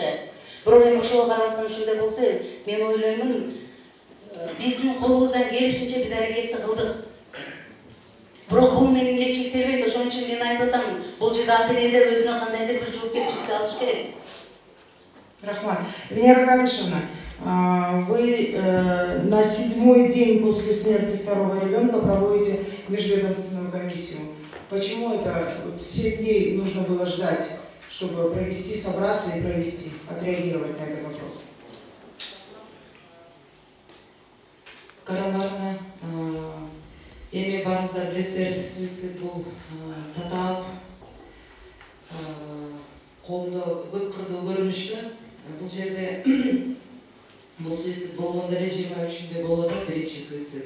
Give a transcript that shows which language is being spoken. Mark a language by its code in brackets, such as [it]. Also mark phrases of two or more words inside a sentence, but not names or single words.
[ky] Бирок эми ошого карабастан ушундай болсо, мен ойлоймун, биздин колубуздан келишинче биз аракетти кылдык. Бирок бул менен эле чектелбейт, ошон үчүн мен айтып атам, бул жерде ата-эне өзүнө кандайдыр бир жоопкерчиликти алыш керек. Рахман. Венера Камишевна, [ru] вы на 7-й день после смерти второго ребенка проводите межведомственную комиссию. Почему это 7 дней нужно было ждать, чтобы провести, собраться и провести, отреагировать на этот вопрос? [ky] Карамарна, эми барыңыздар билесиздер, суицид бул татаал, коомдо көп кырдуу көрүнүштүү. Бул жерде бул суицид болгондо эле 23-ндө болот, биринчи суицид.